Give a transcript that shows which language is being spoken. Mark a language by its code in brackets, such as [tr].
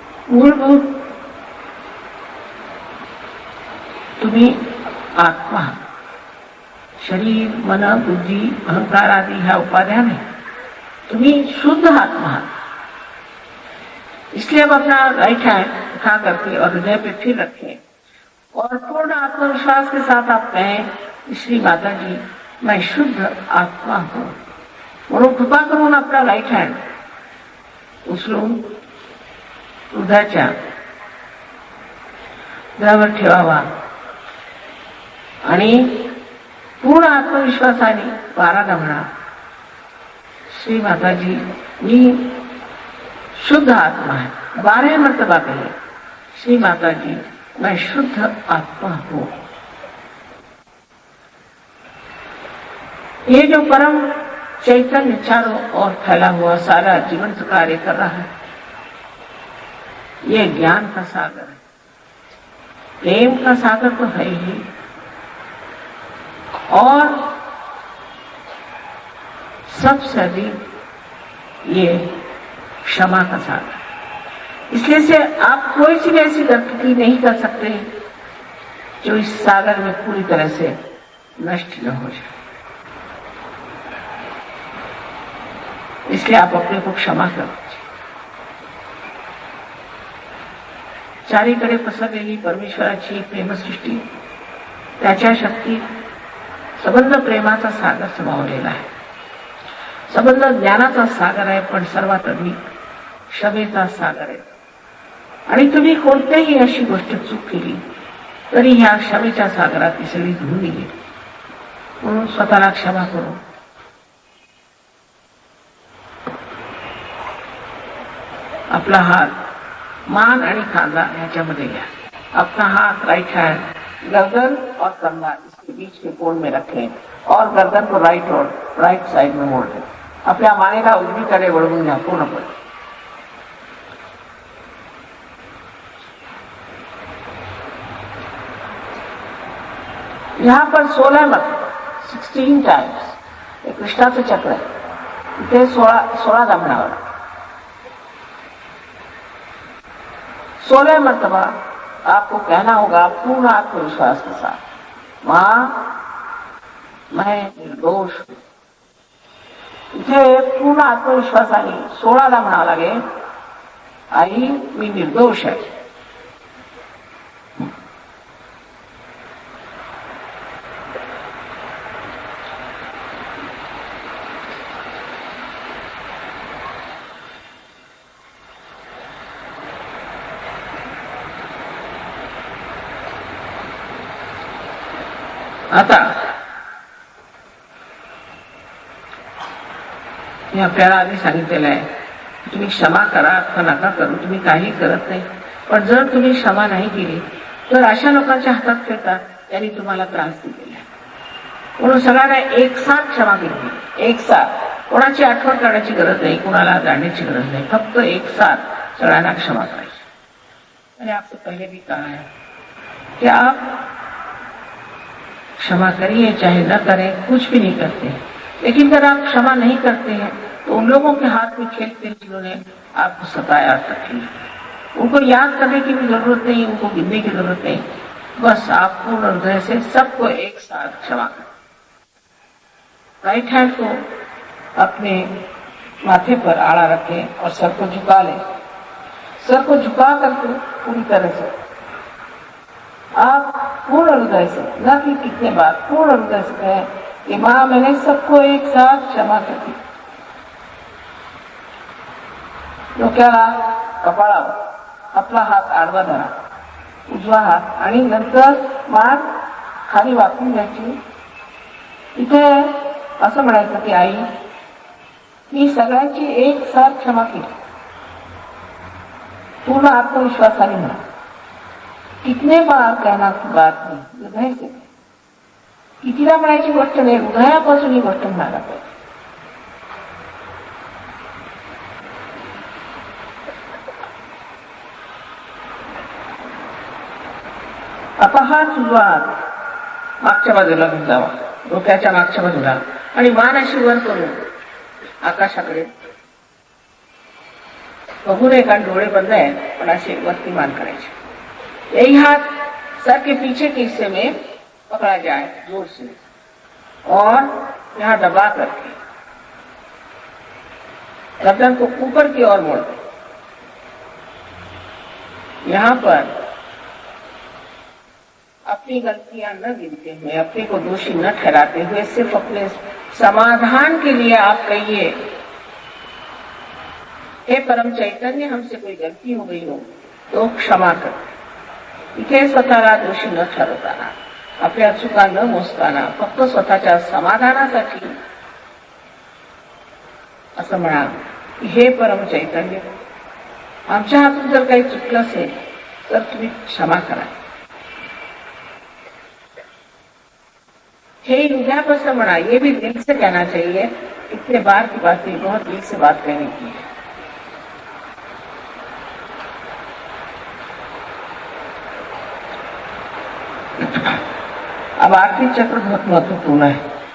[mr] मूलभूत तुम्ही आत्मा, शरीर, मन, बुद्धि, अहंकार आदि ह्या उपाध्या नहीं, तुम्ही शुद्ध आत्मा। [hi] इसलिए अब अपना राइट हैंड उठा करके और हृदय पे फिर रखें और पूर्ण आत्मविश्वास के साथ आप कहें, श्री माता जी मैं शुद्ध आत्मा हूं। [mr] म्हणून कृपा करून आपला राइट हँड उचलून हृदयाच्या हृदयावर ठेवावा आणि पूर्ण आत्मविश्वासाने 12 म्हणा, श्री माता जी मी शुद्ध आत्मा है। [hi] 12 मर्तबा कहिए, श्री माता जी मैं शुद्ध आत्मा हूं। ये जो परम चैतन्य चारों ओर फैला हुआ सारा जीवंत कार्य कर रहा है, ये ज्ञान का सागर है, प्रेम का सागर तो है ही, और सबसे अधिक ये क्षमा का सागर। इसलिए से आप कोई सी ऐसी गलती नहीं कर सकते जो इस सागर में पूरी तरह से नष्ट न हो जाए। इसलिए आप अपने को क्षमा कर दीजिए। [mr] चारीकडे पसरलेली परमेश्वराची प्रेमसृष्टी, त्याच्या शक्तीत सबंध प्रेमाचा सागर समावलेला आहे। सबंध ज्ञानाचा सागर आहे, पण सर्वात अधिक क्षमेचा सागर आहे। आणि तुम्ही कोणत्याही अशी गोष्ट चूक केली तरी ह्या क्षमेच्या सागरात ती सगळी धुवून गेली। म्हणून स्वतःला क्षमा करू। आपला हात मान आणि खांदा ह्याच्यामध्ये घ्या। [hi] अपना हाथ राइट हैंड गर्दन और कंधा इसके बीच के कोण में रखें और गर्दन को राइट साइड में मोड़ दें। [mr] आपल्या मानेला उजवीकडे वळवून घ्या पूर्णपणे। [hi] यहाँ पर 16 मर्तबा [mr] 16 टाइम्स एक कृष्णाचं चक्र आहे, इथे 16 म्हणावं। [hi] 16 मर्तबा आपको कहना होगा पूर्ण आत्मविश्वास के साथ, मां मैं निर्दोष हूं। [mr] इथे पूर्ण आत्मविश्वासाने 16 म्हणावं लागेल, आई मी निर्दोष आहे। आता मी आपल्याला आधी सांगितलेलं आहे, तुम्ही क्षमा करा अथवा नका करू, तुम्ही काही करत नाही, पण जर तुम्ही क्षमा नाही केली तर अशा लोकांच्या हातात फिरतात त्यांनी तुम्हाला त्रास दिलेला आहे। म्हणून सगळ्यांना एक साथ क्षमा केली, एक साथ। कोणाची आठवण करण्याची गरज नाही, कोणाला जाणण्याची गरज नाही, फक्त एक साथ सगळ्यांना क्षमा करायची। [hi] मैंने आपसे पहले भी कहा है कि आप क्षमा करिए चाहे न करें, कुछ भी नहीं करते, लेकिन अगर आप क्षमा नहीं करते हैं तो उन लोगों के हाथ में खेलते हैं जिन्होंने आपको सताया तक उनको याद करने की भी जरूरत नहीं, उनको गिनने की जरूरत नहीं। बस आप पूर्ण हृदय से सबको एक साथ क्षमा करें। राइट हैंड को अपने माथे पर आड़ा रखें और सर को झुका लें। सर को झुका करके पूरी तरह से आप पूर्ण हृदय से, न कि कितने बार, पूर्ण हृदय से कहें कि मां मैंने सबको एक साथ क्षमा कर दी। [mr] डोक्याला कपाळावर आपला हात आडवा धरा, उजवा हात, आणि नंतर मान खाली वाकून घ्यायची। इथे असं म्हणायचं की आई मी सगळ्यांची एक साथ क्षमा केली। पूर्ण आत्मविश्वासाने म्हणा। [hi] कितने बार कहना की बात नाही, हृदय से। [mr] कितीला म्हणायची गोष्ट नाही, हृदयापासून ही गोष्ट म्हणायला पाहिजे। आता हात उजवा हात मागच्या बाजूला घेऊन जावा, डोक्याच्या मागच्या बाजूला, आणि मान अशी वर करून आकाशाकडे बघून एक डोळे बंद आहेत पण असे वरती मान करायचे। [hi] यही हाथ सर के पीछे के हिस्से में पकड़ा जाए जोर से और यहाँ दबा करके गर्दन को ऊपर की ओर मोड़ दे। यहाँ पर अपनी गलतियां न गिनते हुए, अपने को दोषी न ठहराते हुए, सिर्फ अपने समाधान के लिए आप कहिए, हे परम चैतन्य हमसे कोई गलती हो गई हो तो क्षमा कर। [mr] इथे स्वतःला दोषी न ठरवताना, आपल्या चुका न मोजताना, फक्त स्वतःच्या समाधानासाठी असं म्हणा की हे परम चैतन्य आमच्या हातून जर काही चुकलं असेल तर तुम्ही क्षमा करा। हे हृदयापासून मना, [hi] ये भी दिल से कहना चाहिए। इतने बार की बात नहीं, बहुत दिल से बात कहने की है। अब आखिरी चक्र बहुत महत्वपूर्ण है।